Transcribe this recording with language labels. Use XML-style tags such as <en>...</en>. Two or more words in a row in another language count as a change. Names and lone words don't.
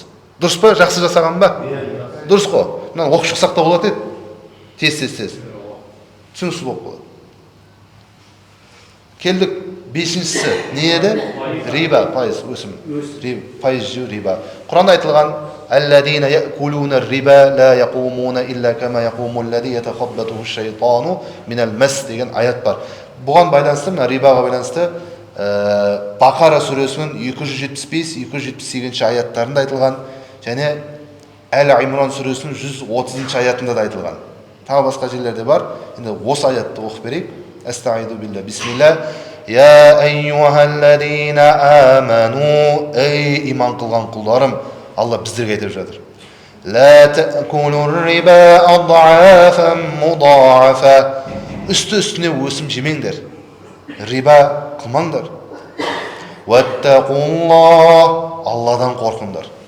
<kk>Дұрыс па? Жақсы жасаған ба? Дұрыс қой. Мынаны оқып шықсақ та болады еді. Тез. Түсініксіз болып болады. Келдік, 5-шісі не еді? Риба, пайыз, өсім. Пайыз жеу риба. Құранда айтылған</kk> <ar>الذين يأكلون الربا لا يقومون إلا كما يقوم الذي يتخبطه الشيطان من المس</ar> <kk>деген аят бар. Бұған байланысты, мына рибаға байланысты Бақара сүресінің 275-278 аяттарында айтылған, және Әл-Имран сүресінің 130 аятында да айтылған. Тағы басқа жерлерде бар. Енді осы аятты оқып берейік.</kk> <ar>أستعيذ بالله، بسم الله. يا أيها الذين آمنوا.</ar> <kk>Ей иман қылған құлдарым. Алла біздерге айтып жатыр.</kk> <ar>لا تأكلوا الربا أضعافا مضاعفة.</ar> <kk>Үсті-үстіне өсім жемеңдер. Риба қылмаңдар. Ваттақуллах, Алладан қорқыңдар.</kk>